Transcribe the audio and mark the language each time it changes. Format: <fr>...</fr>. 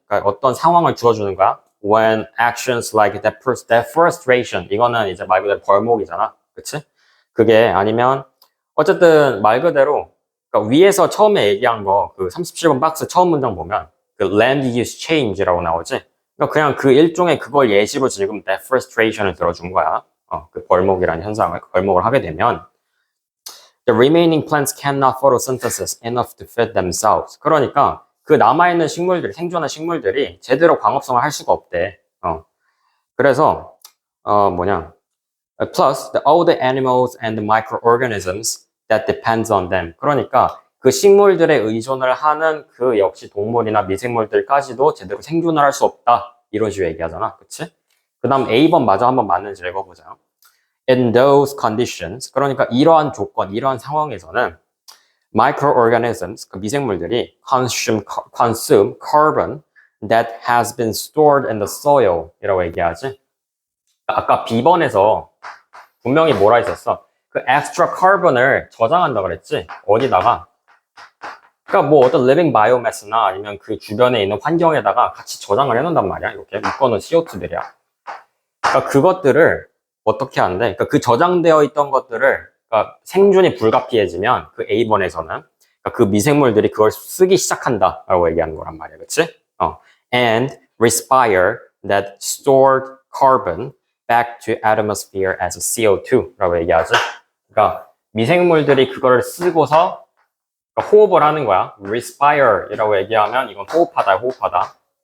<ko>그러니까 어떤 상황을 주어주는 거야.</ko> <en>When actions like deforestation</en> <ko>이거는 이제 말 그대로 벌목이잖아, 그렇지? 그게 아니면 어쨌든 말 그대로 그러니까 위에서 처음에 얘기한 거 그 37번 박스 처음 문장 보면 그 land use change라고 나오지. 그러니까 그냥 그 일종의 그걸 예시로 지금 deforestation을 들어준 거야. 그 벌목이라는 현상을 벌목을 하게 되면</ko> <en>the remaining plants cannot photosynthesis enough to feed themselves.</en> <ko>그러니까 그 남아있는 식물들이 생존한 식물들이 제대로 광합성을 할 수가 없대. 그래서</ko> <en>plus all the animals and the microorganisms that depends on them.</en> <ko>그러니까 그 식물들에 의존을 하는 그 역시 동물이나 미생물들까지도 제대로 생존을 할 수 없다. 이런 식으로 얘기하잖아. 그치? 그 다음 A번 마저 한번 맞는지 읽어보자.</ko> <en>In those conditions,</en> <ko>그러니까 이러한 조건, 이러한 상황에서는</ko> <en>microorganisms,</en> <ko>그 미생물들이</ko> <en>consume carbon that has been stored in the soil</en> <ko>이라고 얘기하지. 아까 B번에서 분명히 뭐라 했었어? 그 extra carbon을 저장한다 그랬지? 어디다가? 그러니까 뭐 어떤 living biomass나 아니면 그 주변에 있는 환경에다가 같이 저장을 해놓는단 말이야. 이렇게 묶어놓은 CO2들이야. 그러니까 그것들을 어떻게 하는데? 그러니까 그 저장되어 있던 것들을 그러니까 생존이 불가피해지면 그 A번에서는 그러니까 그 미생물들이 그걸 쓰기 시작한다라고 얘기하는 거란 말이야. 그치?</ko> <en>And respire that stored carbon back to atmosphere as CO2라고</en> <ko>얘기하지. 그러니까 미생물들이 그거를 쓰고서 그러니까 호흡을 하는 거야. respire이라고 얘기하면 이건 호흡하다, 호흡하다.</ko>